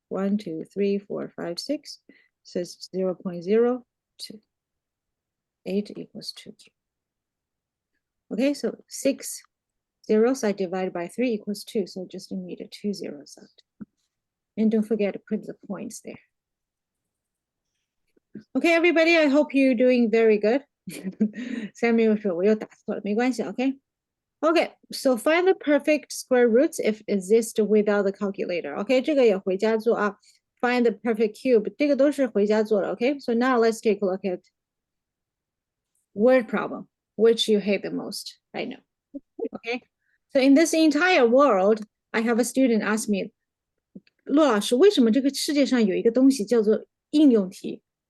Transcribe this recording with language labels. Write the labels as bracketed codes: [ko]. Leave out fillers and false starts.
[en] 1, 2, 3, 4, 5, 6. So it's 0.02. 8 equals 2 cube. Okay, so 6 zeros I divide by 3 equals 2. So just need 2 zeros out. And don't forget to put the points there. Okay, everybody, I hope you're doing very good. [zh] Samuel 说我又打错了，没关系 ，OK? [en] Okay, so find the perfect square roots if exist without the calculator. [zh] Okay, 这个也回家做啊。 [en] Find the perfect cube, [zh] 这个都是回家做的。 [en] Okay, so now let's take a look at word problem, which you hate the most. I know. Okay, so in this entire world, I have a student ask me, [zh] 陆老师，为什么这个世界上有一个东西叫做应用题？